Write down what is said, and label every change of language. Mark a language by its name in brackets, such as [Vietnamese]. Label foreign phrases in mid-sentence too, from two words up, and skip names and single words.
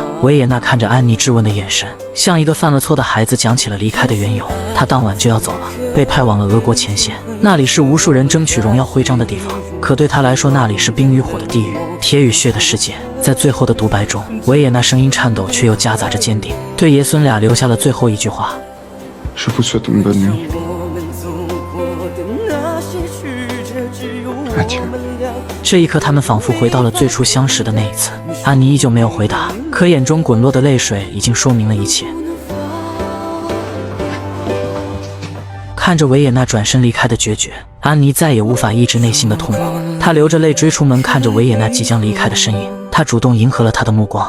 [Chinese] 维也纳看着安妮质问的眼神，像一个犯了错的孩子讲起了离开的缘由。他当晚就要走了，被派往了俄国前线，那里是无数人争取荣耀徽章的地方。可对他来说，那里是冰与火的地狱，铁与血的世界。在最后的独白中，维也纳声音颤抖，却又夹杂着坚定，对爷孙俩留下了最后一句话 [French] ：Je vous souhaite une bonne nuit. Adieu. [Chinese] 这一刻，他们仿佛回到了最初相识的那一次。安妮依旧没有回答，可眼中滚落的泪水已经说明了一切。看着维也纳转身离开的决绝，安妮再也无法抑制内心的痛苦。她流着泪追出门，看着维也纳即将离开的身影，她主动迎合了他的目光。